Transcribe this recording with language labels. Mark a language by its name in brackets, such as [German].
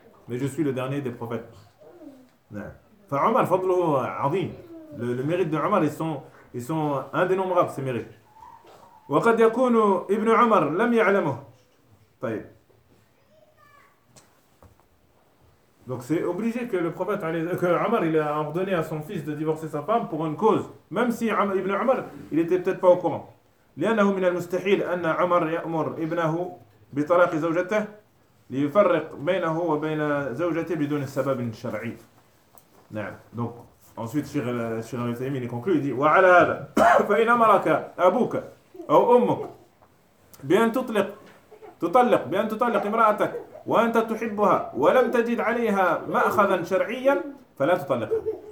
[French] Mais je suis le dernier des prophètes. Enfin, Omar, fadlou, adhim. Le mérite de Omar, ils sont indénombrables, ces mérites. [Arabic] وقد يكون ابن عمر لم يعلمه. طيب. [French] Donc c'est obligé que le prophète, que Omar, il a ordonné à son fils de divorcer sa femme pour une cause, même si ابن عمر il était peut-être pas au courant. [Arabic] لأنه من المستحيل أن عمر يأمر ابنه بطلاق زوجته ليفرق بينه وبين زوجته بدون سبب شرعي. نعم. [French] Donc ensuite Cheikh Al-Uthaymi il conclut, il dit [Arabic] وعلى هذا فإن أمرك أبوك أو أمك بأن تطلق بأن تطلق امرأتك وأنت تحبها ولم تجد عليها مأخذا شرعيا فلا تطلقها.